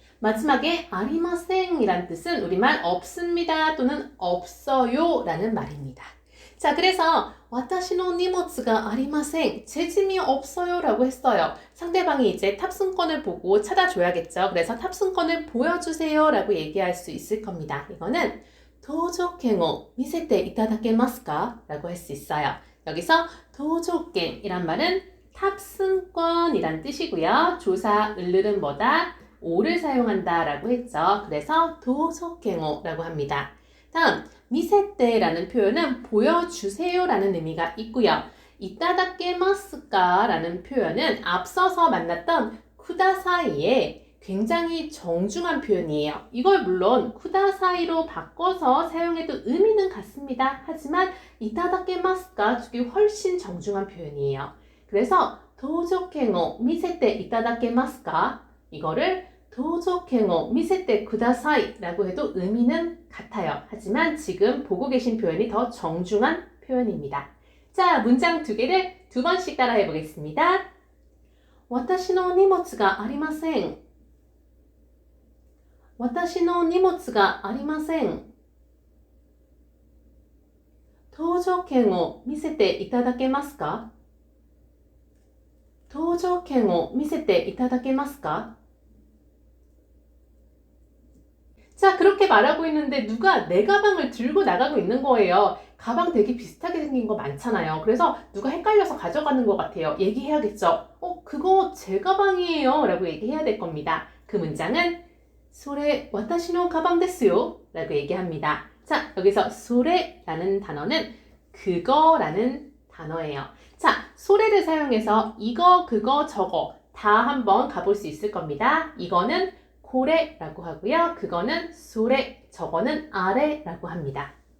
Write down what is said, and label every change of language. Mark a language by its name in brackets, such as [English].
[Korean] 마지막에 아리마생 이란 뜻은 우리말 없습니다 또는 없어요 라는 말입니다. 자, 그래서 [Japanese] 私の荷物がありません, [Korean] 제 짐이 없어요 라고 했어요. 상대방이 이제 탑승권을 보고 찾아줘야겠죠. 그래서 탑승권을 보여주세요 라고 얘기할 수 있을 겁니다. [Japanese] 이거는 搭乗券を見せていただけますか? [Korean] 라고 할 수 있어요. 여기서 搭乗券이란 말은 탑승권이란 뜻이고요. 조사 을르는 뭐다? 오를 사용한다 라고 했죠. 그래서 搭乗券を라고 합니다. 다음 미세떼라는 표현은 보여주세요 라는 의미가 있고요. 이따다케마스까 라는 표현은 앞서서 만났던 쿠다사이의 굉장히 정중한 표현이에요. 이걸 물론 쿠다사이로 바꿔서 사용해도 의미는 같습니다. 하지만 이따다케마스까 쪽이 훨씬 정중한 표현이에요. [Japanese] 그래서 搭乗券を見せていただけますか? [Korean] 이거를 [Japanese] 搭乗券を見せてください [Korean] 라고 해도 의미는 같아요. 하지만 지금 보고 계신 표현이 더 정중한 표현입니다. 자, 문장 두 개를 두 번씩 따라해 보겠습니다. [Japanese] 私の荷物がありません。私の荷物がありません。搭乗券を見せていただけますか？搭乗券を見せていただけますか? [Korean] 자, 그렇게 말하고 있는데 누가 내 가방을 들고 나가고 있는 거예요. 가방 되게 비슷하게 생긴 거 많잖아요. 그래서 누가 헷갈려서 가져가는 것 같아요. 얘기해야겠죠. 그거 제 가방이에요. 라고 얘기해야 될 겁니다. [Japanese] 그 문장은 それ私の가방ですよ. [Korean] 라고 얘기합니다. 자, 여기서 それ라는 단어는 그거라는 단어예요. 자, 소래를 사용해서 이거, 그거, 저거 다 한번 가볼 수 있을 겁니다. 이거는 고래라고 하고요. 그거는 소래, 저거는 아래라고 합니다.